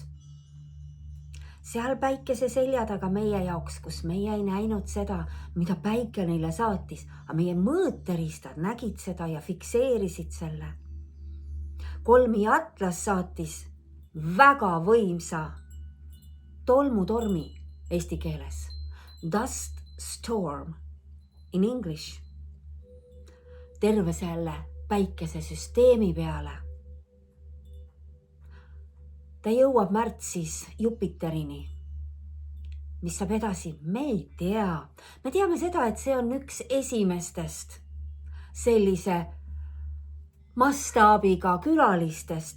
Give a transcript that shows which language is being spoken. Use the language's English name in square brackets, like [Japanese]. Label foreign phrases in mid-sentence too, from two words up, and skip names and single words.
[Estonian] Seal päikese selja taga meie jaoks, kus meie ei näinud seda, mida päike neile saatis, aga meie mõõteristad nägid seda ja fikseerisid selle. Kolmi Atlas saatis väga võimsa tolmutormi eesti keeles. [English] Dust storm in English. [Estonian] Terve selle päikese süsteemi peale. Ta jõuab märtsis Jupiterini. Mis saab edasi? Me ei tea. Me teame seda, et see on üks esimestest sellise mastaabiga külalistest.